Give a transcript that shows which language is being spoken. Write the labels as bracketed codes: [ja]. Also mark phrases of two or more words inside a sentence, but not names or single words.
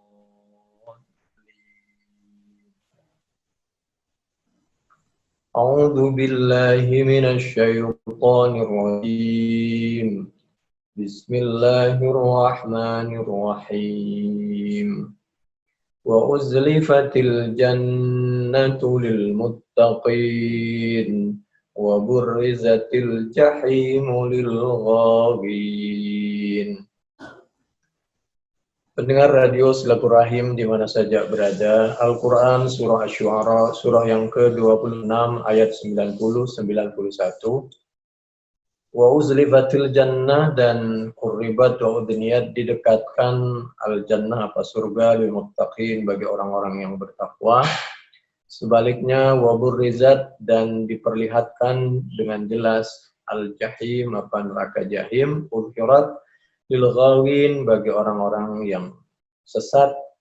[ar] أعوذ بالله من الشيطان الرجيم. بسم الله الرحمن الرحيم. وأزلفت الجنة للمتقين وبرزت الجحيم للغاوين. [id] Pendengar radio Silaturahim di mana saja berada, Al-Quran Surah Asy-Syu'ara, surah yang ke-26 ayat 90-91. [ar] وأزلفت الجنة [id] dan [ar] قربت وأدنيت [id] didekatkan al-jannah apa surga [ar] للمتقين [id] bagi orang-orang yang bertakwa. Sebaliknya [ar] وبرزت [id] dan diperlihatkan dengan jelas al-jahim apa neraka jahim, [ar] أظهرت للغاوين [id] bagi orang-orang yang sesat.